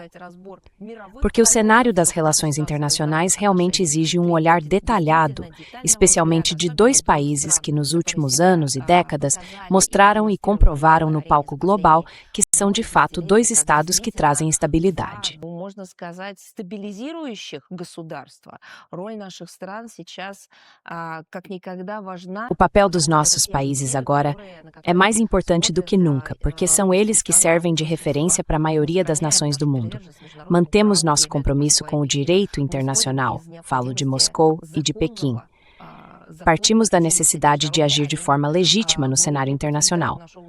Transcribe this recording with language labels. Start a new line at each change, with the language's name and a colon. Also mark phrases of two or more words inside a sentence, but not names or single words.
Portuguese: Porque o cenário das relações internacionais realmente exige um olhar detalhado, especialmente de 2 países que nos últimos anos e décadas mostraram e comprovaram no palco global que são de fato 2 estados que trazem estabilidade.
Russian: Можно сказать, стабилизирующих государства. Роль наших стран сейчас как никогда важна.
Portuguese: O papel dos nossos países agora é mais importante do que nunca, porque são eles que servem de referência para a maioria das nações do mundo. Mantemos nosso compromisso com o direito internacional, falo de Moscou e de Pequim. Partimos da necessidade de agir de forma legítima no cenário internacional.